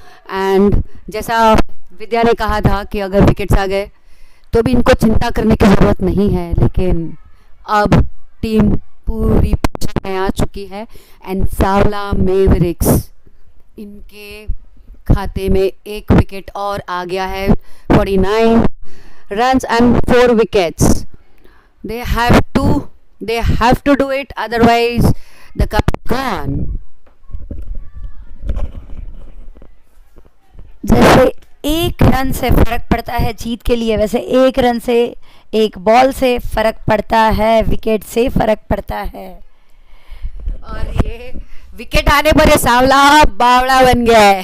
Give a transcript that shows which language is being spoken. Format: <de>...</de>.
<hi>And जैसा विद्या ने कहा था कि अगर विकेट्स आ गए तो भी इनको चिंता करने की ज़रूरत नहीं है, लेकिन अब टीम पूरी पोजीशन में आ चुकी है। एंड सावला मैवरिक्स, इनके खाते में 1 विकेट और आ गया है।</hi> <en>49 runs and 4 wickets. They have to do it, otherwise the cup is gone.</en> <hi>जैसे 1 रन से फर्क पड़ता है जीत के लिए, वैसे 1 रन से, 1 बॉल से फर्क पड़ता है, विकेट से फर्क पड़ता है। और ये विकेट आने पर ये सावला बावड़ा बन गया है।</hi>